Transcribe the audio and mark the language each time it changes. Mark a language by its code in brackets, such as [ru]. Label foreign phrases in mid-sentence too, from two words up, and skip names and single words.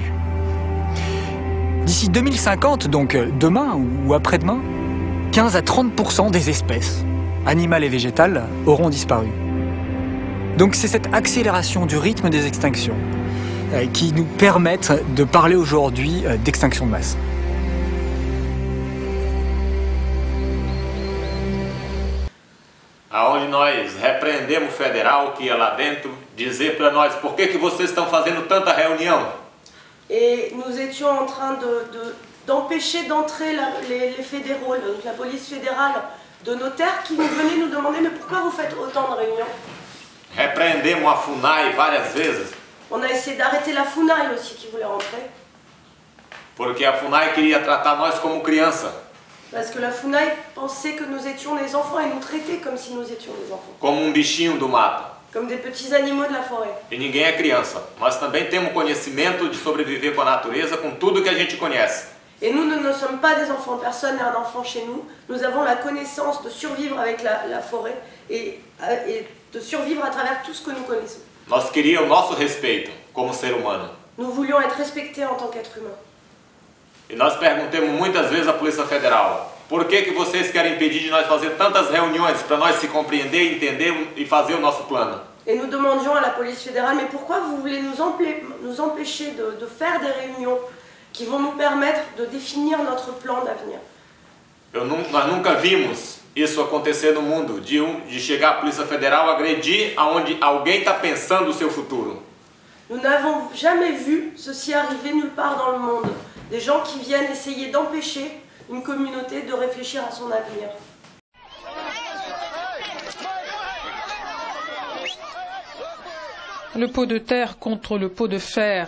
[fr] D'ici 2050, donc demain ou après-demain, 15 à 30% des espèces, animales et végétales, auront disparu. Donc c'est cette accélération du rythme des extinctions qui nous permettent de parler aujourd'hui d'extinction de masse. [pt] Aonde nós repreendemos o federal que ia lá dentro dizer para nós por que vocês estão fazendo tanta reunião. [fr] Et nous étions en train d'empêcher d'entrer les fédéraux, la police fédérale de nos terres qui venaient nous demander mais pourquoi vous faites autant de réunions. [pt] Repreendemos a FUNAI várias vezes. [fr] On a essayé d'arrêter la FUNAI aussi qui voulait rentrer. [pt] Porque a FUNAI queria tratar nós como criança. [fr] Parce que la FUNAI pensait que nous étions des enfants et nous traitait comme si nous étions des enfants. [pt] Como bichinho do mato. [fr] Comme des petits animaux de la forêt. [pt] E ninguém é criança. Nós também temos conhecimento de sobreviver com a natureza, com tudo que a gente conhece. [fr] Et nous ne sommes pas des enfants. Personne n'est un enfant chez nous. Nous avons la connaissance de survivre avec la forêt et de survivre à travers tout ce que nous connaissons. [pt] Nós queríamos o nosso respeito como ser humano. [fr] Nous voulions être respectés en tant qu'être humain. [pt] E nós perguntamos muitas vezes à Polícia Federal, por que vocês querem impedir de nós fazer tantas reuniões para nós se compreender, entender e fazer o nosso plano? [fr] Et nous demandions à la police fédérale, mais pourquoi vous voulez nous empêcher de faire des réunions qui vont nous permettre de définir notre plan d'avenir? [pt] Nós nunca vimos isso acontecer no mundo, de chegar a Polícia Federal agredir aonde alguém está pensando o seu futuro. [fr] Nous n'avons jamais vu ceci arriver nulle part dans le monde. Des gens qui viennent essayer d'empêcher une communauté de réfléchir à son avenir. Le pot de terre contre le pot de fer.